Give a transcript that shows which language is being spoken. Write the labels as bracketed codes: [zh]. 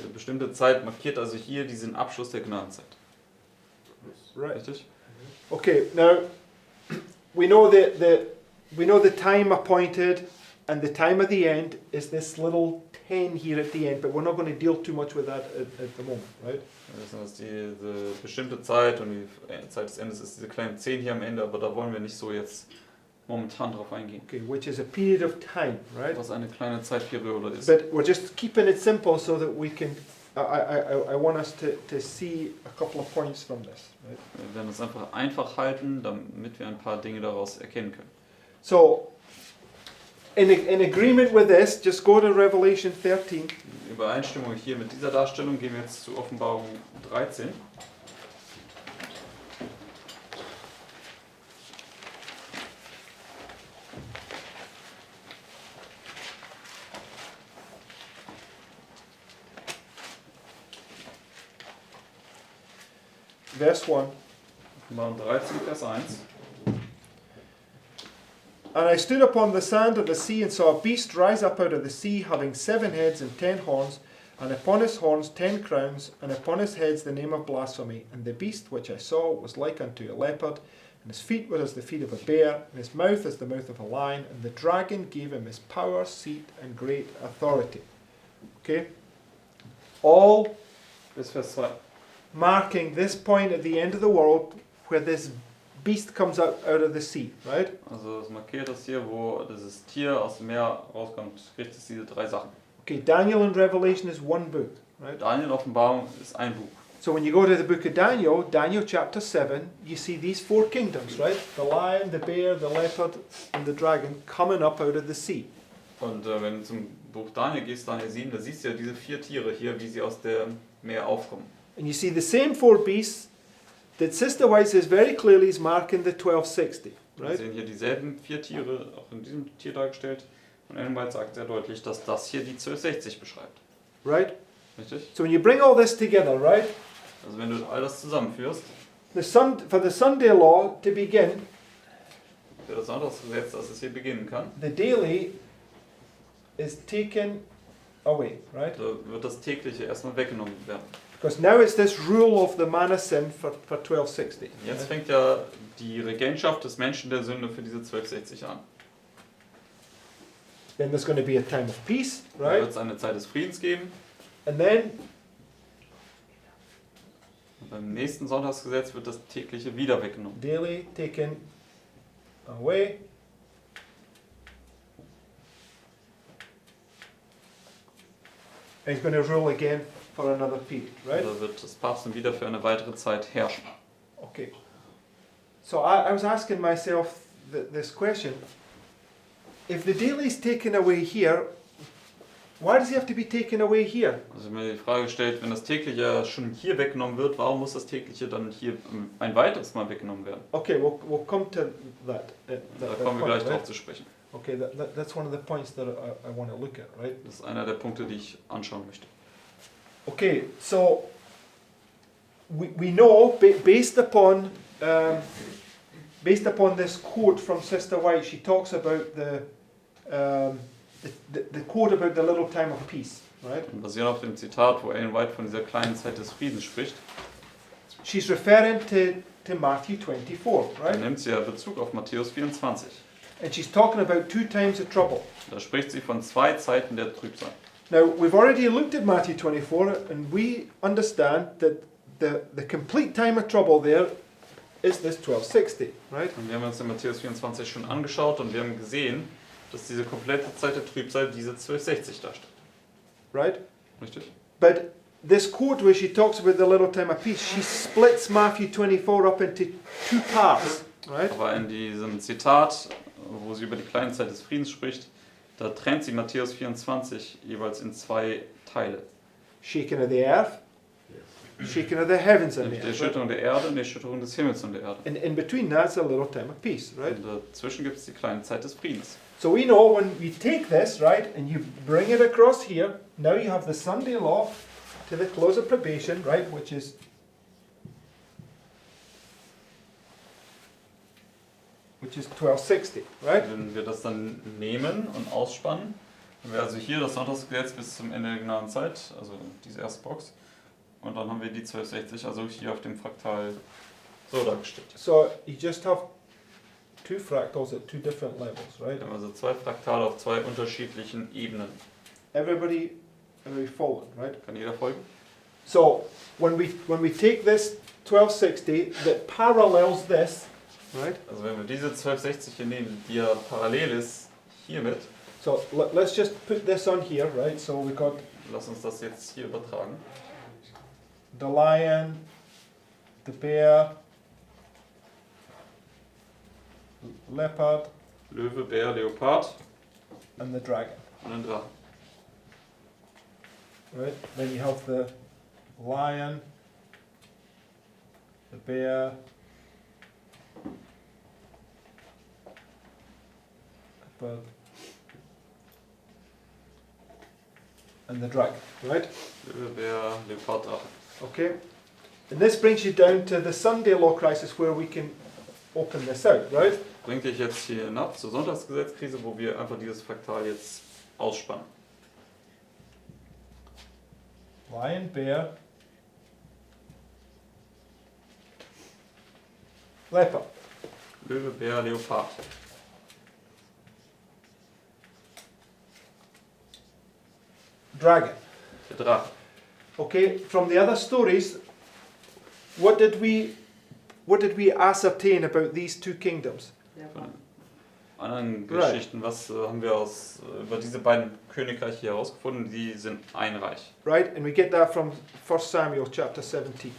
[de] Die bestimmte Zeit markiert also hier diesen Abschluss der Gnadenzeit. [en] Right. [de] Richtig? [en] Okay, now we know the time appointed and the time of the end is this little 10 here at the end, but we're not going to deal too much with that at the moment, right? [de] Wir wissen, dass diese bestimmte Zeit und die Zeit des Endes ist diese kleine 10 hier am Ende, aber da wollen wir nicht so jetzt momentan drauf eingehen. [en] Okay, which is a period of time, right? [de] Was eine kleine Zeitperiode ist. [en] But we're just keeping it simple so that we can. I want us to see a couple of points from this, right? [de] Wir werden es einfach halten, damit wir ein paar Dinge daraus erkennen können. [en] So, in agreement with this, just go to Revelation 13. [de] In Übereinstimmung hier mit dieser Darstellung gehen wir jetzt zu Offenbarung 13. [en] Verse 1. [de] Offenbarung 13, Vers 1. [en] And I stood upon the sand of the sea and saw a beast rise up out of the sea, having 7 heads and 10 horns, and upon his horns 10 crowns, and upon his heads the name of blasphemy. And the beast which I saw was like unto a leopard, and his feet were as the feet of a bear, and his mouth as the mouth of a lion, and the dragon gave him his power, seat, and great authority. Okay? All [de] Bis Vers 2. [en] marking this point at the end of the world where this beast comes out of the sea, right? [de] Also es markiert das hier, wo dieses Tier aus dem Meer rauskommt, spricht es diese 3 Sachen. [en] Okay, Daniel and Revelation is one book, right? [de] Daniel Offenbarung ist ein Buch. [en] So when you go to the book of Daniel, Daniel chapter 7, you see these 4 kingdoms, right? The lion, the bear, the leopard, and the dragon coming up out of the sea. [de] Und wenn du zum Buch Daniel gehst, Daniel 7, da siehst du ja diese 4 Tiere hier, wie sie aus dem Meer aufkommen. [en] And you see the same 4 beasts that Sister White says very clearly is marking the 1260, [de] Wir [en] right? [de] sehen hier dieselben 4 Tiere, auch in diesem Tier dargestellt. Und Ellen White sagt sehr deutlich, dass das hier die 1260 beschreibt. [en] Right? [de] Richtig? [en] So when you bring all this together, right? [de] Also wenn du all das zusammenführst, [en] For the Sunday law to begin, [de] für das Sonntagsgesetz, dass es hier beginnen kann, [en] the daily is taken away, right? [de] da wird das tägliche erstmal weggenommen werden. [en] Because now it's this rule of the man of sin for 1260. [de] Jetzt fängt ja die Regentschaft des Menschen der Sünde für diese 1260 an. [en] Then there's going to be a time of peace, [de] Da [en] right? [de] wird es eine Zeit des Friedens geben. [en] And then [de] Und beim nächsten Sonntagsgesetz wird das tägliche wieder weggenommen. [en] daily taken away. And he's going to rule again for another period, right? [de] Da wird das Papst wieder für eine weitere Zeit herrschen. [en] Okay. So I was asking myself this question. If the daily is taken away here, why does he have to be taken away here? [de] Also wenn man die Frage stellt, wenn das tägliche schon hier weggenommen wird, warum muss das tägliche dann hier ein weiteres Mal weggenommen werden? [en] Okay, we'll come to that. [de] Da kommen wir gleich [en] right? [de] drauf zu sprechen. [en] Okay, that's one of the points that I want to look at, right? [de] Das ist einer der Punkte, die ich anschauen möchte. [en] Okay, so we know based upon this quote from Sister White, she talks about the quote about the little time of peace, right? [de] Und basierend auf dem Zitat, wo Ellen White von dieser kleinen Zeit des Friedens spricht, [en] She's referring to Matthew 24, [de] dann [en] right? [de] nimmt sie ja Bezug auf Matthäus 24. [en] And she's talking about 2 times of trouble. [de] Da spricht sie von 2 Zeiten der Trübsal. [en] Now, we've already looked at Matthew 24, and we understand that the complete time of trouble there is this 1260, right? [de] Und wir haben uns in Matthäus 24 schon angeschaut und wir haben gesehen, dass diese komplette Zeit der Trübsal diese 1260 darstellt. [en] Right? [de] Richtig? [en] But this quote where she talks about the little time of peace, she splits Matthew 24 up into 2 parts, right? [de] Aber in diesem Zitat, wo sie über die kleine Zeit des Friedens spricht, da trennt sie Matthäus 24 jeweils in 2 Teile. [en] Shaking of the earth, shaking of the heavens and the [de] Nämlich die [en] earth. Right? [de] Erschütterung der Erde und die Erschütterung des Himmels und der Erde. [en] And in between that's a little time of peace, right? [de] Und dazwischen gibt es die kleine Zeit des Friedens. [en] So we know when we take this, right, and you bring it across here, now you have the Sunday law to the close of probation, right, which is which is 1260, right? [de] Wenn wir das dann nehmen und ausspannen, haben wir also hier das Sonntagsgesetz bis zum Ende der Gnadenzeit, also diese erste Box, und dann haben wir die 1260, also hier auf dem Fraktal so dargestellt. [en] So you just have 2 fractals at 2 different levels, right? [de] Wir haben also 2 Fraktale auf 2 unterschiedlichen Ebenen. [en] Everybody following, right? [de] Kann jeder folgen? [en] So when we take this 1260 that parallels this, right? [de] Also wenn wir diese 1260 hier nehmen, die ja parallel ist hiermit, [en] So let's just put this on here, right? So we got [de] lass uns das jetzt hier übertragen. [en] the lion, the bear, leopard, [de] Löwe, Bär, Leopard [en] and the dragon, [de] und ein Drachen. [en] right? Then you have the lion, the bear, leopard, and the dragon, right? [de] Löwe, Bär, Leopard, Drachen. [en] Okay? And this brings you down to the Sunday law crisis where we can open this out, right? [de] Bringt dich jetzt hier hinab zur Sonntagsgesetzkrise, wo wir einfach dieses Fraktal jetzt ausspannen. [en] Lion, bear, leopard. [de] Löwe, Bär, Leopard. [en] Dragon. [de] Der Drache. [en] Okay, from the other stories, what did we ascertain about these 2 kingdoms? [de] Von anderen Geschichten, was haben wir über diese beiden Königreiche hier herausgefunden? Die sind ein Reich. [en] Right? And we get that from 1 Samuel chapter 17,